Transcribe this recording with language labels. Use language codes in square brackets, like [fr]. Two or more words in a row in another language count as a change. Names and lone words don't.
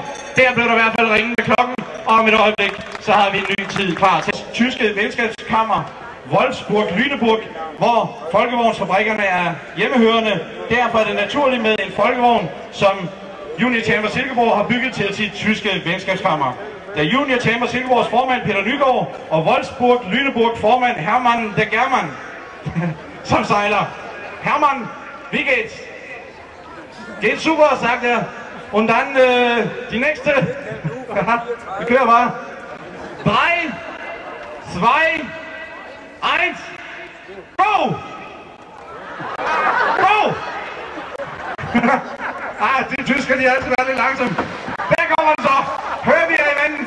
[da] Der blev der i hvert fald ringet med klokken. Og om et øjeblik, så har vi en ny tid klar til tyske venskabskammer Wolfsburg-Lüneburg, hvor folkevognsfabrikkerne er hjemmehørende. Derfor er det naturligt med en folkevogn, som Junior Chamber Silkeborg har bygget til sit tyske venskabskammer. Da Junior Chamber Silkeborgs formand Peter Nygaard og Wolfsburg-Lüneburg formand Hermann de German, som sejler. [de] Hermann, wie geht's? Geht super, sagt er. Und dann die nächste. [da] Vi kører bare. 3, 2, 1. [en] Go! Go! [da] De tysker, de har altid været lidt langsomme. Der kommer den så. Hører vi af i vandet.